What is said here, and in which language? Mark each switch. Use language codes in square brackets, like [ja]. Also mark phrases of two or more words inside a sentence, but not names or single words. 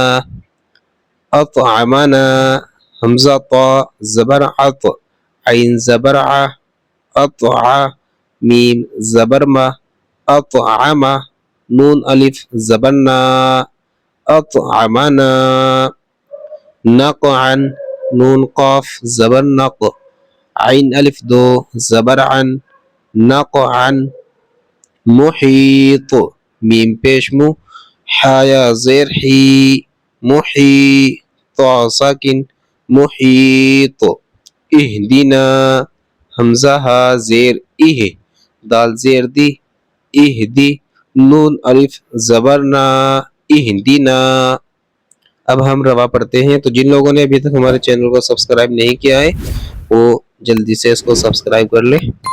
[ur] اطعمنا، حمزہ طا زبر عط، عین زبر ع، اطع، میم زبر ما، اطعم، نون الف زبر نا، اطعمنا، نقعا، نون قاف زبر نق، عین الف دو زبر عن، نقعا۔ محیط، میم پیش مو، حایا زیر حی، محی، طا ساکن، محیط۔ اہدنا، حمزہ ہا زیر اہ، دال زیر دی، اہدی، نون الف زبر نا، اہدنا۔ اب ہم روا پڑھتے ہیں۔ تو جن لوگوں نے ابھی تک ہمارے چینل کو سبسکرائب نہیں کیا ہے وہ جلدی سے اس کو سبسکرائب کر لیں۔